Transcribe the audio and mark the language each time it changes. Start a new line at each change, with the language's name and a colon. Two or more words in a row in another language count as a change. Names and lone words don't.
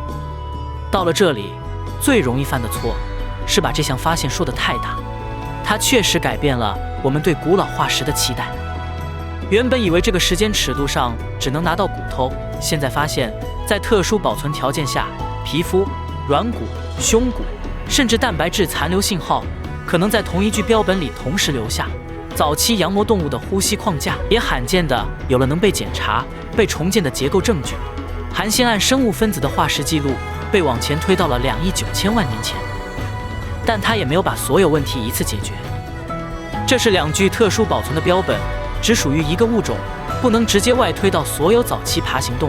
Chinese: 到了這裡，最容易犯的錯是把這項發現說得太大，它確實改變了我們對古老化石的期待。原本以為這個時間尺度上只能拿到骨頭，現在發現，在特殊保存條件下，皮膚、軟骨、胸骨，甚至蛋白質殘留信號，可能在同一具標本裡同時留下。早期羊膜動物的呼吸框架也罕見的有了能被檢查、被重建的結構證據。含酰胺生物分子的化石記錄被往前推到了2億9千萬年前，但它也沒有把所有問題一次解決。這是2具特殊保存的標本，只屬於一個物種，不能直接外推到所有早期爬行動物。